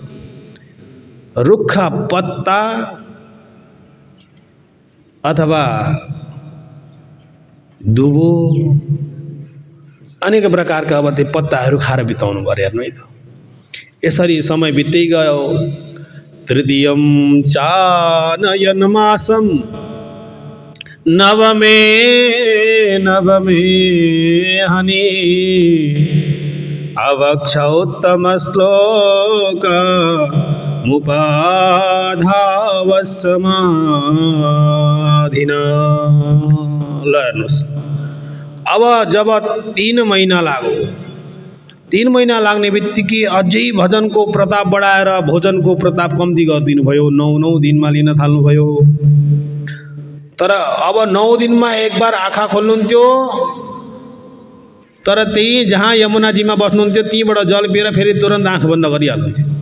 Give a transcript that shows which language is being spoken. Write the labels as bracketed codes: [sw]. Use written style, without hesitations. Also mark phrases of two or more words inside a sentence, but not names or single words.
[ne] रुख पत्ता अथवा दुबो अनेक प्रकारका अब त्यो पत्ताहरू खाएर बिताउनु पर्यो। हेर्नु है त, यसरी समय बित्दै गयो। [sa] तृतीयं चानयन मासं नवमे हनि अवक्षोत्तम श्लोक मुपाधावसमाधिना। [ne] ल हेर्नुहोस्, अब जब 3 महिना लाग्यो, 3 महिना लाग्ने बित्तिकै अझै भजनको प्रताप बढाएर भोजनको प्रताप कम्ती गरिदिनु भयो। 9 दिनमा लिन थाल्नुभयो। तर अब 9 दिनमा एक बार आँखा खोल्नुहुन्थ्यो, तर त्यही जहाँ यमुनाजीमा बस्नुहुन्थ्यो त्यहीँबाट जल पिएर फेरि तुरन्त आँखा बन्द गरिहाल्नुहुन्थ्यो।